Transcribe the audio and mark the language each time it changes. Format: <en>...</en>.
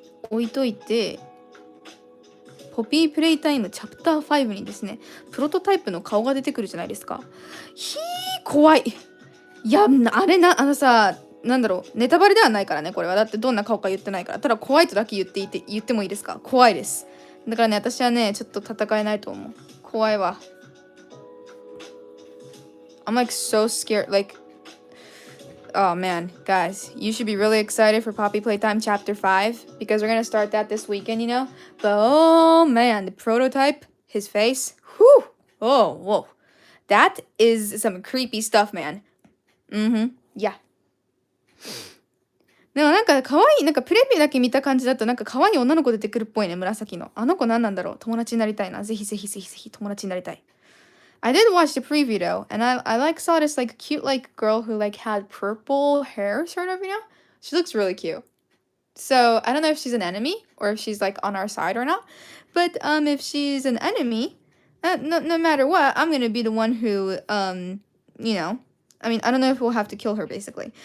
<ja>置いといて、ポピープレイタイムチャプター5にですね、プロトタイプの顔が出てくるじゃないですか。怖い。いや、なんだろう、ネタバレではないからね、これは。だってどんな顔か言ってないから。ただ怖いとだけ言ってもいいですか？怖いです。だからね、私はね、ちょっと戦えないと思う。怖いわ。</ja> <en>I'm like so scared, like...Oh man, guys, you should be really excited for Poppy Playtime Chapter 5 because we're gonna start that this weekend, you know? But oh man, the prototype, his face, whew, oh, whoa. That is some creepy stuff, man. Yeah.</en> <ja>でもなんか可愛い、なんかプレビューだけ見た感じだとなんか可愛い女の子出てくるっぽいね、紫の。あの子何なんだろう？友達になりたいな。ぜひ友達になりたい。</ja> <en>I did watch the preview though, and I like saw this like cute like girl who like had purple hair sort of, you know? She looks really cute. So I don't know if she's an enemy or if she's like on our side or not. But if she's an enemy, no matter what, I'm gonna be the one who you know, I mean I don't know if we'll have to kill her basically.</en>